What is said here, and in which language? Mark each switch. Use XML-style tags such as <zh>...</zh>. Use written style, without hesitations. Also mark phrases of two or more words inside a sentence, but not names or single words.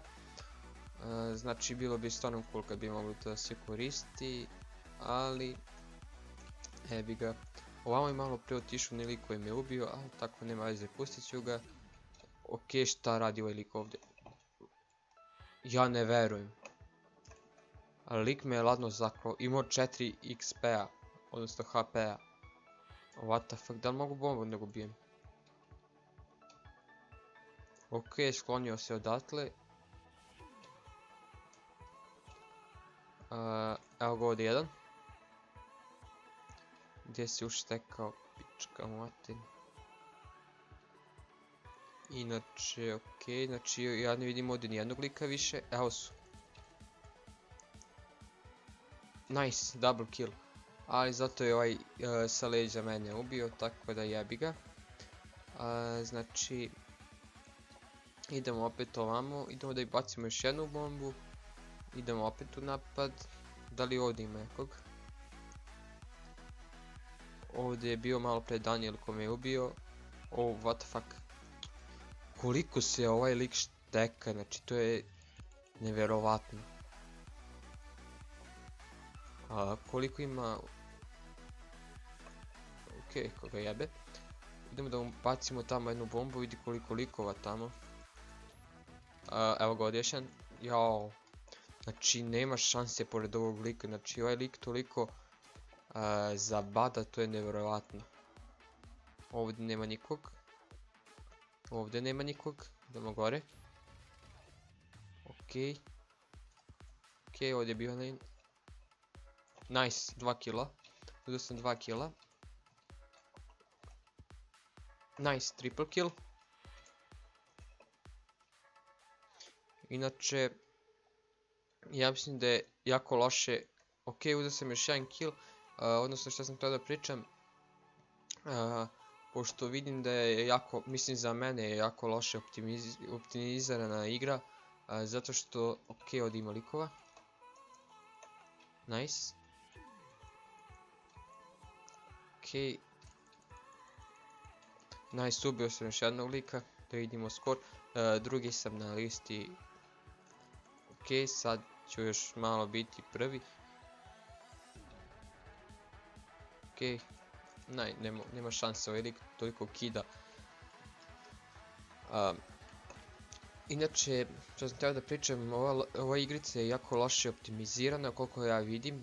<bs>Znači, bilo bi stvarno cool kad bi mogli to da se koristi, ali jebi ga. Ovamo je malo prije otišao lik koji me ubio, ali tako nema veze, pustit ću ga. Ok, šta radi ovaj lik ovdje? Ja ne verujem. Ali lik me je ladno zaklao, imao 4 XP-a, odnosno HP-a.</bs> <en>What the fuck,</en> <bs>da li mogu bombu da ga ubijem? Ok, sklonio se odatle. Evo ga ovdje jedan. Gdje si uštekao, pička matin. Inače, ok, znači ja ne vidim ovdje nijednog lika više, evo su.</bs> <en>Nice, double kill.</en> <bs>Ali zato je ovaj sa leđa mene ubio, tako da jebi ga. Znači, idemo opet ovamo, idemo da i bacimo još jednu bombu. Idemo opet u napad. Da li ovdje ima nekog? Ovdje je bio malo pre Daniel ko me je ubio.</bs> <en>Oh, what the fuck.</en> <bs>Koliko se ovaj lik šteka, znači to je nevjerovatno. Koliko ima... Okej, koga jebe. Idemo da mu bacimo tamo jednu bombu, vidi koliko likova tamo. Evo ga odješen. Jao. Znači nema šanse pored ovog lika, znači ovaj lik toliko zabada, to je nevjerovatno. Ovdje nema nikog. Ovdje nema nikog, idemo gore. Okej. Okej, ovdje je bio lane. Nice, 2 killa. Uzeo sam 2 killa.</bs> <en>Nice, triple kill.</en> <bs>Inače, ja mislim da je jako loše. Ok, uzeo sam još jedan kill. Odnosno što sam htio da pričam. Pošto vidim da je jako, mislim za mene je jako loše optimizirana igra. Zato što, ok, ovdje ima likova.</bs> <en>Nice. Ok. Nice,</en> <bs>ubio sam još jednog lika. Da vidimo skor. Drugi sam na listi. Ok, sad ću još malo biti prvi. Ok. Nema šanse, ovaj lik toliko kida. Inače, što sam htio da pričam, ova igrica je jako loše optimizirana koliko ja vidim.</bs>